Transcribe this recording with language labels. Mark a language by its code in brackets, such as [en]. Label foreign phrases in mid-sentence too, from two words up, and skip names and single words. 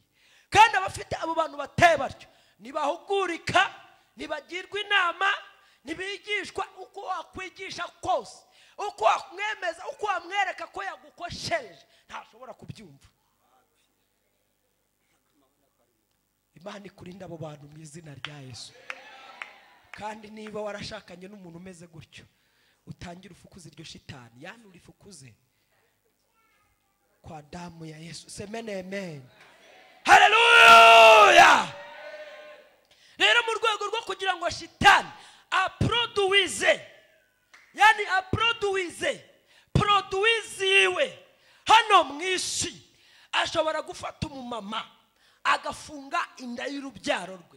[rw] Kandi abafite abo bantu bateye batyo nibahugurika, nibagirwa inama, nibigishwa uko wakwigisha kose, uko wamwemeza, uko wamwereka ko yagukoshereje, ntashobora kubyumva. Imana ikurinda abo bantu mu izina rya Yesu. Kandi niba warashakanye n'umuntu umeze gutyo, utangira ufukuze iryo shitani, [sw] yani urifukuze kwa damu ya Yesu. Semene amen. [rw] Haleluya. Rero mu rwego rwo kugira ngo shitani aproduize, yani produiziwe hano mwisi, ashobora gufata umumama agafunga inda y'urubyaro rwe.